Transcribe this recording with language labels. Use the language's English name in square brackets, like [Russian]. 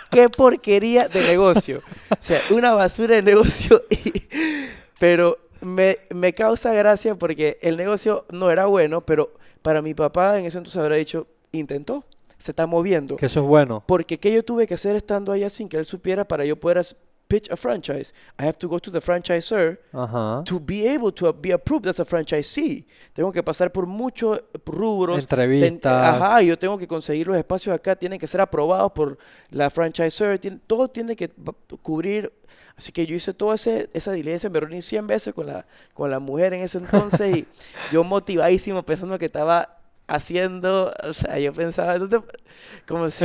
[Spanish] ¡Qué porquería de negocio! O sea, una basura de negocio. Pero me causa gracia porque el negocio no era bueno, pero para mi papá en ese entonces habrá dicho, intentó. se está moviendo. Que eso es bueno. Porque ¿qué yo tuve que hacer estando allá sin que él supiera para yo poder [English] pitch a franchise? I have to go to the franchisor [Spanish] Ajá. [English] to be able to be approved as a franchisee. [Spanish] Tengo que pasar por muchos rubros. Entrevistas. Ajá, yo tengo que conseguir los espacios acá, tienen que ser aprobados por la franchisor, todo tiene que cubrir. Así que yo hice toda esa diligencia, me reuní 100 veces con la mujer en ese entonces y yo motivadísimo pensando que estaba haciendo, o sea, yo pensaba, como si,